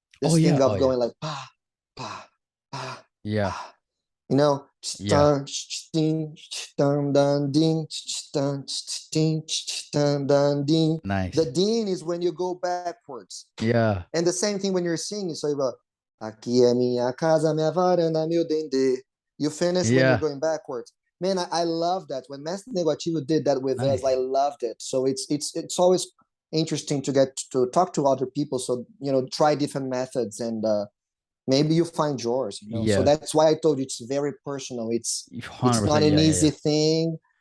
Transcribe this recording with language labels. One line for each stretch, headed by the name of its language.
English: This thing of going like pa pa pa. Yeah. Pa. You know, nice. The din is when you go backwards. Yeah. And the same thing when you're singing. So you go,
Portuguese: aqui é minha casa, minha varanda, meu dendê.
English: You finish when you're going backwards. Man, I love that. When Mestre Negativo did that with us, I loved it. So it's always interesting to get to talk to other people. So, you know, try different methods, and maybe you find yours, you know? So that's why I told you it's very personal. It's not an easy thing.